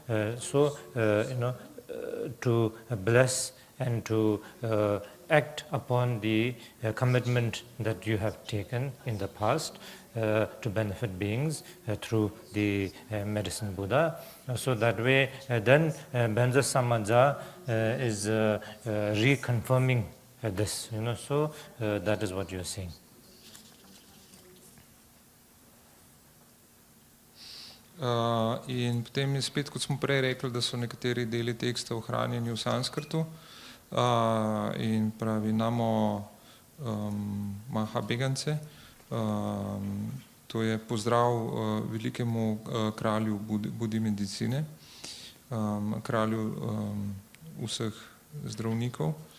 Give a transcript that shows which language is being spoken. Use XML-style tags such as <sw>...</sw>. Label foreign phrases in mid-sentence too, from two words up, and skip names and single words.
<en>to bless and to act upon the commitment that you have taken in the past to benefit beings through the medicine Buddha. So that way, then Banjar Samaja is reconfirming this, so that is what you are saying.</en> <sl>In potem je spet, kot smo prej rekli, da so nekateri deli teksta ohranjeni v sanskrtu in pravi</sl> <sa>Namo Mahabhegance,</sa> <sl>to je pozdrav velikemu kralju Budi medicine, kralju vseh zdravnikov.</sl>